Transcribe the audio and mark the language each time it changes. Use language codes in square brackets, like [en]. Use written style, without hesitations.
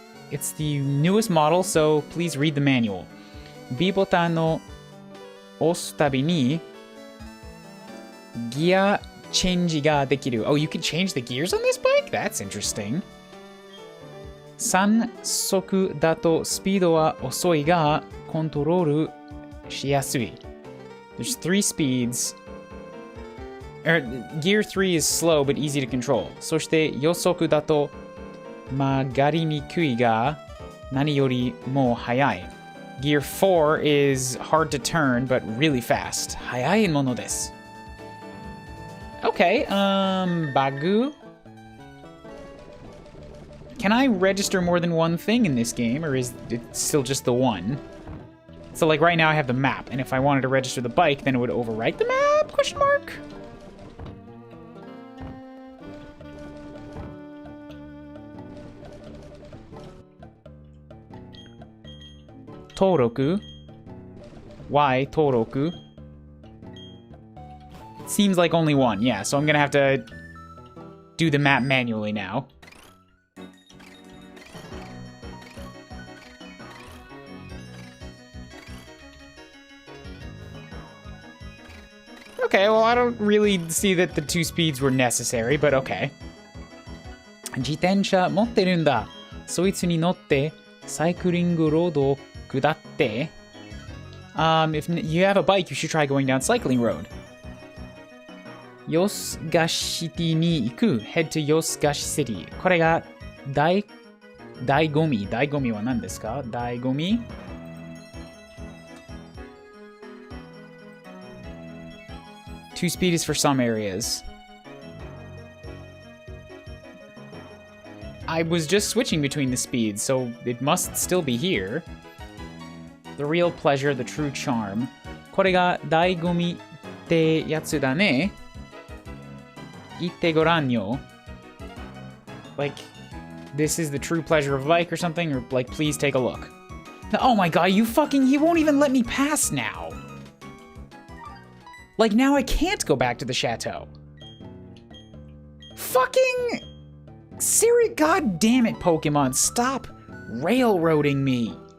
[en] It's the newest model, so please read the manual. [ja] B ボタンを押すたびにギアチェンジができる。 [en] Oh, you can change the gears on this bike? That's interesting. [ja] 3速だとスピードは遅いがコントロールしやすい。 [en] There's 3 speeds. Gear 3 is slow but easy to control. [ja] そして4速だと曲がりにくいが何よりも速い。 [en] Gear 4 is hard to turn but really fast. [ja] 速いものです。 [en] Okay, Bagu? Can I register more than one thing in this game, or is it still just the one? So, like, right now I have the map, and if I wanted to register the bike, then it would overwrite the map? Question mark? Toroku? Why Toroku? It seems like only one, yeah, so I'm gonna have to do the map manually now. Okay, well, I don't really see that the 2 speeds were necessary, but okay. [ja] 自転車持ってるんだ。そいつに乗ってサイクリングロードを下って。 [en] If you have a bike, you should try going down cycling road. [ja] ヨスガシティに行く。 [en] Head to [ja] ヨスガシシティ。これが醍醐味。醍醐味は何ですか？ [en] 醍醐味？2 speed is for some areas. I was just switching between the speeds, so it must still be here. The real pleasure, the true charm. [ja] これが醍醐味ってやつだね。言ってごらんよ。 [en] Like, this is the true pleasure of bike or something, or like, please take a look. Oh my god, he won't even let me pass now. Like, now I can't go back to the chateau. Fucking Siri, god damn it, Pokemon, stop railroading me.